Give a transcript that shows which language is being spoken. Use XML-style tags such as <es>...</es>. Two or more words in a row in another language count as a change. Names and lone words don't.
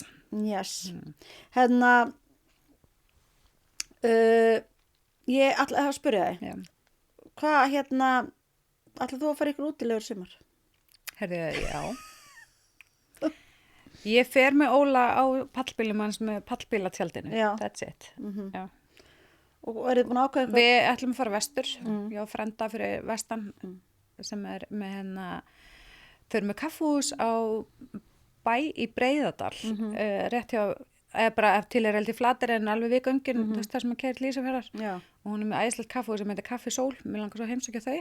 <en>Yes.</en> <is>Hérna... Ég ætla að spyrja þig. Já. Hvað ætlar þú að fara ykkur útilegur sumar? Herðu, já. Ég fer með Óla á pallbílum hans með pallbílatjaldinu. Já.</is> <en>That's it.</en> <is>Já. Og er þið búin að ákveða eitthvað? Við ætlum að fara vestur. Ég á frenda fyrir vestan sem er með þau eru með kaffús á bæ í Breiðadal. Rétt hjá bara til er held í Flatir en alveg við göngin það sem að keyra til Ísafjarðar og hún er með æðislegt kaffi sem heitir Kaffi Sól, mér langar svo að heimsækja þau.</is>